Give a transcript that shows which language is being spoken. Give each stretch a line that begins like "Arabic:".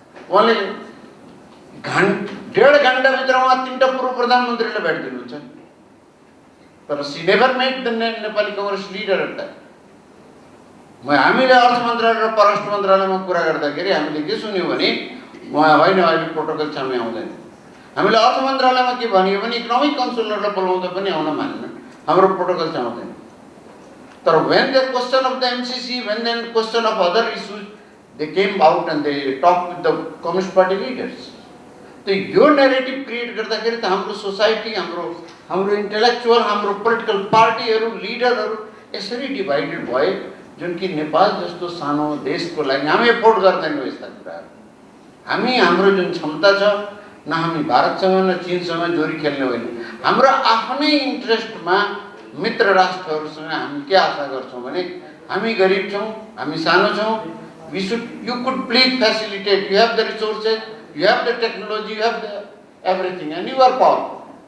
Nepali: उहाँले 1.5 घन्टाभित्र उहाँ 3टा पूर्व प्रधानमन्त्रीलाई भेटिदिनुहुन्छ, तर
English: She never met the Nepali Congress leader at that.
Nepali: हामीले अर्थ मन्त्रालय र परराष्ट्र मन्त्रालयमा कुरा गर्दाखेरि हामीले के सुन्यौँ भने उहाँ होइन अहिले प्रोटोकल छ, हामी आउँदैन। हामीले अर्थ मन्त्रालयमा के भनियो भने इकोनोमिक काउन्सिलरलाई बोलाउँदा पनि आउन मानेन, हाम्रो प्रोटोकल चाहिँ आउँदैन। तर
English: when the question of the MCC, when the question of other issues, they came out and they talked with the Communist Party leaders.
Nepali: तो यो नेरेटिभ क्रिएट गर्दाखेरि त हाम्रो सोसाइटी, हाम्रो इन्टेलेक्चुअल, हाम्रो पोलिटिकल पार्टीहरू, लिडरहरू यसरी डिभाइडेड भए, जुन कि नेपाल जस्तो सानो देशको लागि हामी एफोर्ड गर्दैनौँ यस्ता कुराहरू। हामी हाम्रो जुन क्षमता छ, न हामी भारतसँग न चीनसँग जोरी खेल्ने होइन, हाम्रो आफ्नै इन्ट्रेस्टमा मित्र राष्ट्रहरूसँग हामी के आशा गर्छौँ भने हामी गरिब छौँ, हामी सानो छौँ,
English: you could please facilitate, you have the resources, you have the technology, you have the everything and you are powerful.